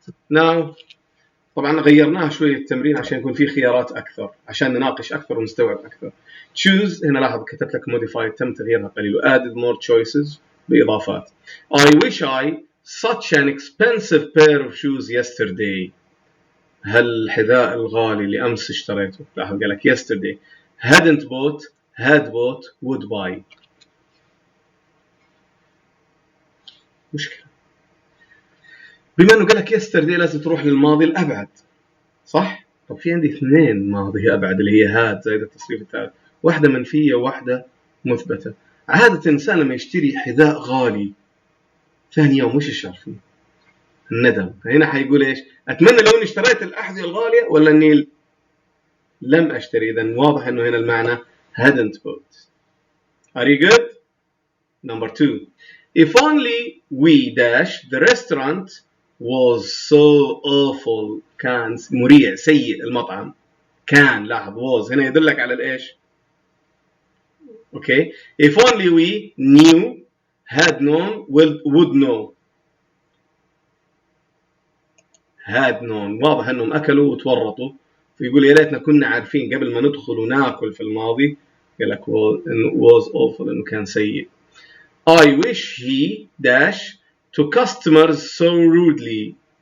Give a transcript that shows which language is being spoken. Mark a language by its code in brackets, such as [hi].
[ar] Now, طبعا غيرناها شوية التمرين عشان يكون في خيارات أكثر، عشان نناقش أكثر ونستوعب أكثر. Choose هنا لاحظ كتبت لك modify تم تغييرها قليل. [en] added more choices [ar] بإضافات. [en] I wish I such an expensive pair of shoes yesterday. [ar] هالحذاء الغالي اللي أمس اشتريته. لاحظ قال لك yesterday. [en] hadn't bought, had bought, would buy. [ar] مشكلة. بما انه قال لك yesterday لازم تروح للماضي الابعد، صح؟ طب في عندي اثنين ماضي ابعد اللي هي هاد زائد التصريف الثالث، واحده منفيه وواحده مثبته. عاده الانسان لما يشتري حذاء غالي ثاني يوم وش يشعر فيه؟ الندم. هنا حيقول ايش؟ اتمنى لو اني اشتريت الاحذيه الغاليه ولا اني لم اشتري. اذا واضح انه هنا المعنى [en] hadn't bought. Are you good? Number 2. If only we dash the restaurant was so awful. [ar] كان مريع سيء المطعم. كان لاحظ was هنا يدلك على الايش؟ Okay. [en] If only we knew, had known, would know. had known [ar] واضح انهم اكلوا وتورطوا، فيقول يا ليتنا كنا عارفين قبل ما ندخل وناكل في الماضي. قال لك [en] was awful [ar] انه كان سيء. [en] I wish he dash to customers so rudely.